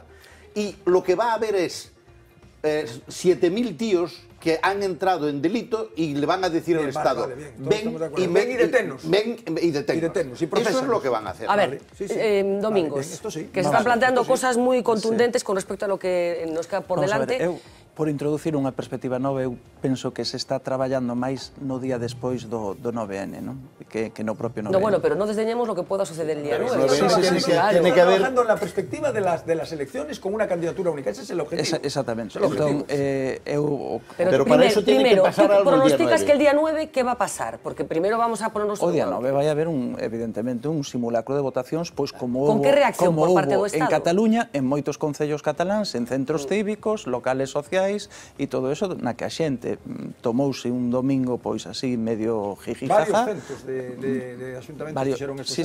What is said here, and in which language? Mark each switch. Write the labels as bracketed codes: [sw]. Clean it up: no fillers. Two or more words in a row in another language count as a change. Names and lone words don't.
[es] Y lo que va a haber es 7.000 tíos que han entrado en delito y le van a decir al Estado, ven y deténnos. Eso es lo que van a hacer. A ver, Domingos, que se están planteando cosas muy contundentes con respecto a lo que nos queda por delante. [gl] Por introducir unha perspectiva nova, eu penso que se está traballando máis no día despois do 9N, non? Que no propio 9N. [es] No, bueno, pero no desdeñemos lo que pueda suceder el día 9. Tiene que haber... trabajando en la perspectiva de las elecciones con una candidatura única, ese es el objetivo. [gl] Exactamente. Entón, [es] pero para eso tiene que pasar algo el día 9. Pronosticas que el día 9, ¿qué va a pasar? Porque primero vamos a ponernos... [gl] O día 9 vai haber, evidentemente, un simulacro de votacións, pois como [es] ¿con qué reacción por parte do Estado? [gl] En Cataluña, en moitos concellos cataláns, en centros cívicos, locales sociais, e todo eso na que a xente tomouse un domingo pois así medio jijijaja. Varios centos de axuntamentos fixeron eso xa.